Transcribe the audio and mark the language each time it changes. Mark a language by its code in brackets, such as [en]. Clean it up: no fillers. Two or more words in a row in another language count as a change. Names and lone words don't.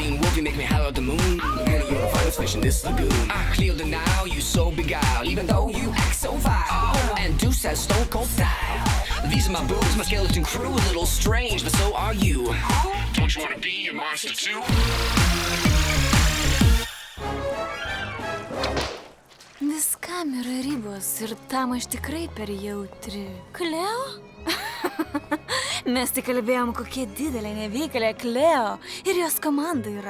[en] love you make me holler at the moon. Girl, you're a finest fish in this lagoon. Clear the now, you so beguiled, even though you act so vile. And Deuce has stone cold style. These are my boobs, my skeleton crew, a little strange, but so are you. Don't you wanna be a monster too? [lt] Viskam yra ribos ir tam aš tikrai per jautri. Kleo? Mes tik kalbėjom, kokie didelė neveikalė Kleo ir jos komanda yra.